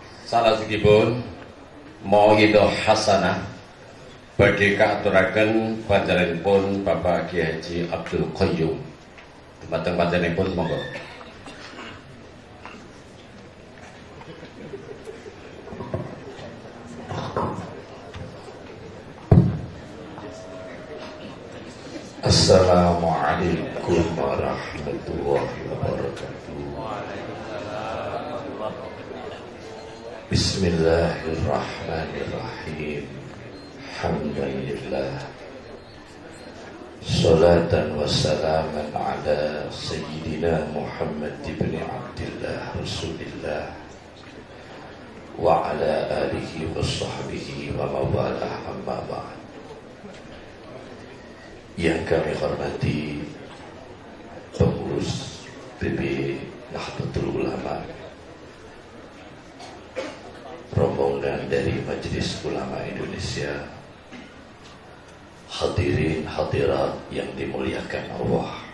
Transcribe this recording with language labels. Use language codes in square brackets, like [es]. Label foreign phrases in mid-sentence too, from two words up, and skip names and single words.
[jv] Salajengipun mauidhah hasanah badhe kaaturaken panjenenganipun Bapak Kyai Haji Abdul Qayyum. Dumateng panjenenganipun monggo. [ar] السلام عليكم ورحمة الله وبركاته. بسم الله الرحمن الرحيم. الحمد لله. صلاة وسلاما على سيدنا محمد بن عبد الله رسول الله وعلى آله وصحبه ووالاه أما بعد. [id] Yang kami hormati pengurus PB Nahdlatul Ulama, rombongan dari Majelis Ulama Indonesia, hadirin hadirat yang dimuliakan Allah.